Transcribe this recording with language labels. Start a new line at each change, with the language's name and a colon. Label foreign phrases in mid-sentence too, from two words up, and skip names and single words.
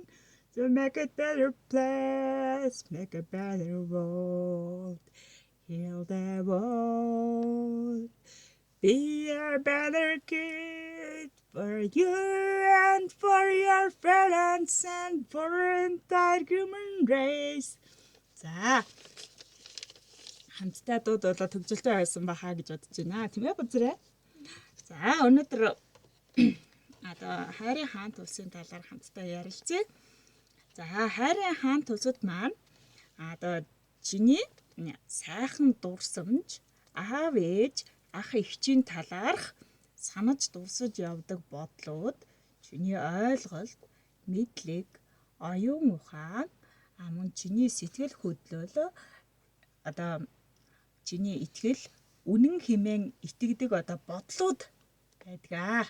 English: To make a better place, make a better world. Heal the world. Be a better kid for you and for your parents and for entire human race.
Mongolian: За хамтдаа дууд болоо төгжөлтэй байсан бахаа гэж бодож байна. Тийм ээ Бузрээ. За өнөөдөр одоо Хайрын хаант улсын талаар хамтдаа ярилцъя. За Хайрын хаант улсад маань одоо чиний сайхан дурсамж аав ээж ах эгчийн талаарх санаж дурсаж явдаг бодлууд чиний ойлголт, мэдлэг, оюун ухаан, мөн чиний сэтгэл хөдлөл одоо чиний итгэл, үнэн хэмээн итгэдэг одоо бодлууд байдаг.